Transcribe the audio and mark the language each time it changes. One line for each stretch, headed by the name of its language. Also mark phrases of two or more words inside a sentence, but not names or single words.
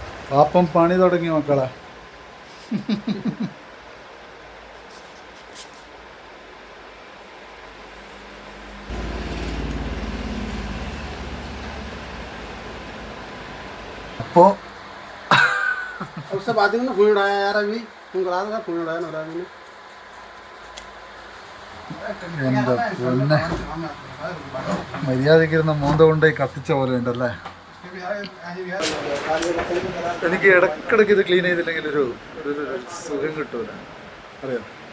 Malayalam: പാപ്പം പണി തുടങ്ങി മക്കളെ. അപ്പോൾ
Hindi: उससे बाद में फोन उड़ाया यार अभी फोन करा था फोन उड़ाया ना अभी ने
Malayalam: എന്താ പിന്നെ മര്യാദക്കിരുന്ന മോന്ത കൊണ്ടുപോയി കത്തിച്ച പോലെ ഉണ്ടല്ലേ. എനിക്ക് ഇടക്കിടക്ക് ഇത് ക്ലീൻ ചെയ്തില്ലെങ്കിൽ ഒരു ഒരു സുഖം കിട്ടൂല, അറിയോ?